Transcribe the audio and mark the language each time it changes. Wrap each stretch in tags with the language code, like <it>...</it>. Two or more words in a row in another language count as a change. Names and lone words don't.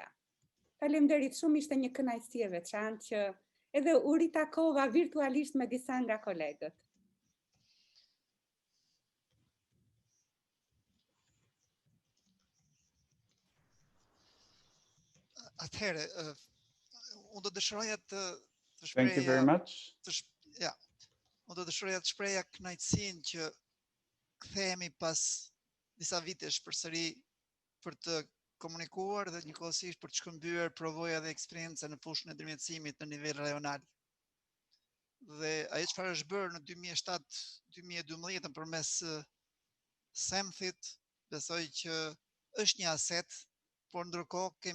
<sq>Faleminderit shumë, ishte një kënaqësi e veçantë që edhe u ritakova virtualisht me disa nga kolegët. Atëherë, unë do dëshiroja të shpreja...</sq> <en>Thank you very much.</en> <sq>Unë do dëshiroja të shpreja kënaqësinë që kthehemi pas disa vitesh përsëri për të komunikuar dhe njëkohësisht për të shkëmbyer provoja dhe eksperjenca në fushën e ndërmjetësimit në nivel rajonal. Dhe ajo çfarë është bërë në 2007-2012 përmes SEMF-it, besoj që është një aset, por ndërkohë kemi</sq>